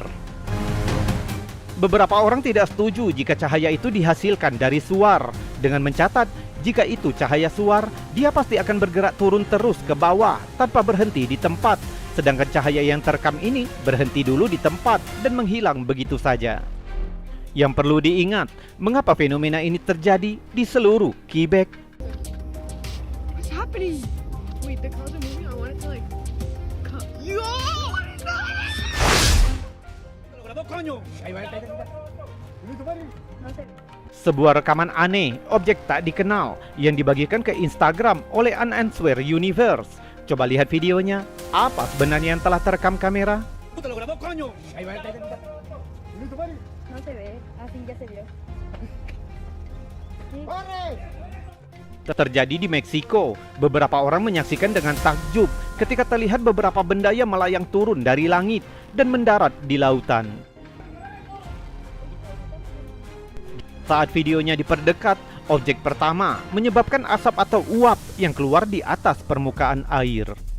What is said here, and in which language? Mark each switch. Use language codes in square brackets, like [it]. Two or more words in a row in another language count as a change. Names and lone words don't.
[id] Beberapa orang tidak setuju jika cahaya itu dihasilkan dari suar, dengan mencatat jika itu cahaya suar, dia pasti akan bergerak turun terus ke bawah tanpa berhenti di tempat, sedangkan cahaya yang terekam ini berhenti dulu di tempat dan menghilang begitu saja. Yang perlu diingat, mengapa fenomena ini terjadi di seluruh Quebec? [en] What's happening? Wait, the cars are moving. I wanted to like. Yo! [id] Sebuah rekaman aneh, objek tak dikenal, yang dibagikan ke Instagram oleh Unanswered Universe. Coba lihat videonya, apa sebenarnya yang telah terekam kamera? [es] No se ve, así ya se vio. [id] Terjadi di Meksiko. Beberapa orang menyaksikan dengan takjub ketika terlihat beberapa benda yang melayang turun dari langit dan mendarat di lautan. Saat videonya diperdekat, objek pertama menyebabkan asap atau uap yang keluar di atas permukaan air.